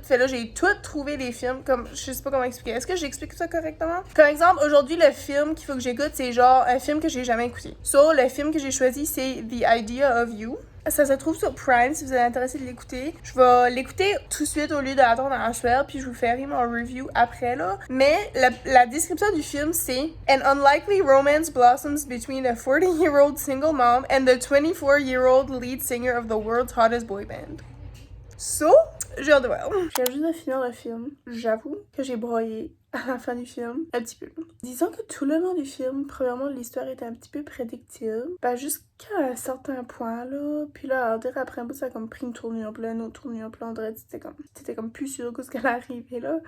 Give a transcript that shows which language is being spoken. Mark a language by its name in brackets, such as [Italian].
[French] Fait là, j'ai tout trouvé les films, comme, je sais pas comment expliquer. Est-ce que j'explique ça correctement? Comme exemple, aujourd'hui, le film qu'il faut que j'écoute, c'est genre un film que j'ai jamais écouté. Le film que j'ai choisi, c'est The Idea of You. Ça se trouve sur Prime si vous êtes intéressé de l'écouter. Je vais l'écouter tout de suite au lieu d'attendre à soir, puis je vous ferai mon review après là. Mais la description du film c'est [English] An unlikely romance blossoms between a 40-year-old single mom and the 24-year-old lead singer of the world's hottest boy band. [French] J'ai hâte de voir. Je viens juste de finir le film. J'avoue que j'ai broyé à la fin du film, un petit peu. Disons que tout le long du film, premièrement, l'histoire était un petit peu prédictible. Jusqu'à un certain point, là. Puis là, on dirait après un bout, ça a comme pris une tournure, puis là, une autre tournure, puis là, on dirait que t'étais comme plus sûr que ce qu'elle arrivait, là.